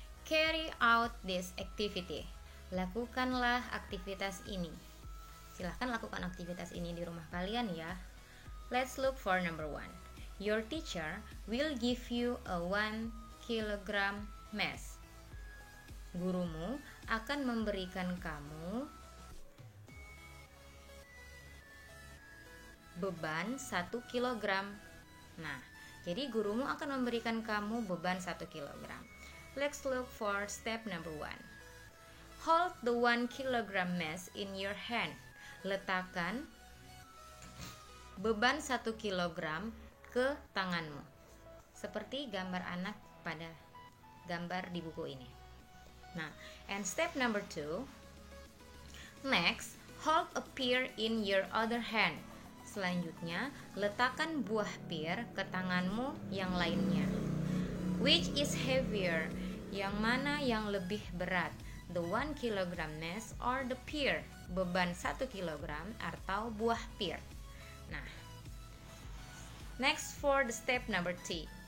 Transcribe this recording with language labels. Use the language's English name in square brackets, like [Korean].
[English] Carry out this activity. [Indonesian] Lakukanlah aktivitas ini. Silahkan lakukan aktivitas ini di rumah kalian ya. [English] Let's look for number 1. Your teacher will give you a 1 kilogram mass. [Indonesian] Gurumu akan memberikan kamu beban 1 kilogram. Nah, jadi gurumu akan memberikan kamu beban 1 kilogram. [English] Let's look for step number 1. Hold the 1 kilogram mass in your hand. [Indonesian] Letakkan beban 1 kilogram ke tanganmu. Seperti gambar anak pada gambar di buku ini. [English] Nah, and step number 2. Next, hold a pear in your other hand. [Indonesian] Selanjutnya, letakkan buah pir ke tanganmu yang lainnya. [English] Which is heavier? [Indonesian] Yang mana yang lebih berat? [English] The 1 kilogram mass or the pear? [Indonesian] Beban 1 kilogram atau buah pir? Nah, [English] next for the step number 3.